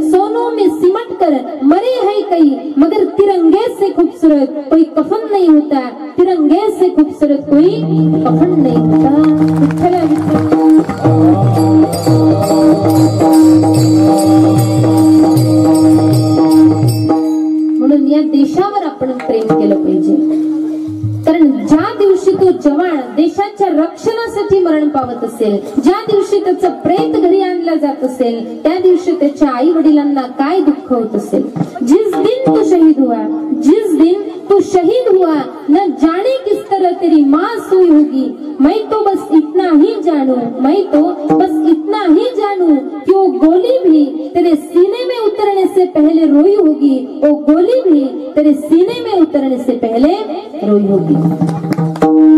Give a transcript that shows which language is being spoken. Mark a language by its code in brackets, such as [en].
[hi] कई, मगर तिरंगे से खूबसूरत कोई कफन नहीं होता, तिरंगे से खूबसूरत कोई कफन नहीं होता। [mr] विठ्ठल म्हणून या देशावर आपण प्रेम केलं पाहिजे, कारण ज्या दिवशी तो जवान देशाच्या रक्षणासाठी मरण पावत असेल, ज्या दिवशी त्याचं प्रेत घरी आणलं जात असेल, त्या दिवशी त्याच्या आई वडिलांना काय दुःख होत असेल। [hi] जिस दिन तू शहीद हुआ, जिस दिन तू शहीद हुआ, न जाने किस तरह तेरी माँ सोई होगी। मैं तो बस इतना ही जानू, मैं तो बस इतना ही जानू कि वो गोली भी तेरे सीने में उतरने से पहले रोई होगी, वो गोली भी तेरे सीने में उतरने से पहले रोई होगी।